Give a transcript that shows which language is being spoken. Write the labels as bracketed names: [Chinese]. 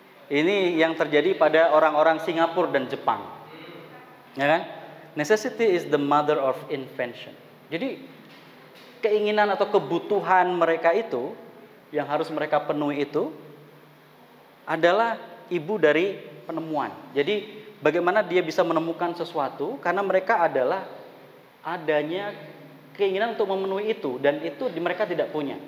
[Indonesian] Ini yang terjadi pada orang-orang Singapura dan Jepang. Ya kan? [English] Necessity is the mother of invention. [Indonesian] Jadi keinginan atau kebutuhan mereka itu yang harus mereka penuhi itu adalah ibu dari penemuan. Jadi bagaimana dia bisa menemukan sesuatu karena mereka adalah adanya keinginan untuk memenuhi itu dan itu mereka tidak punya.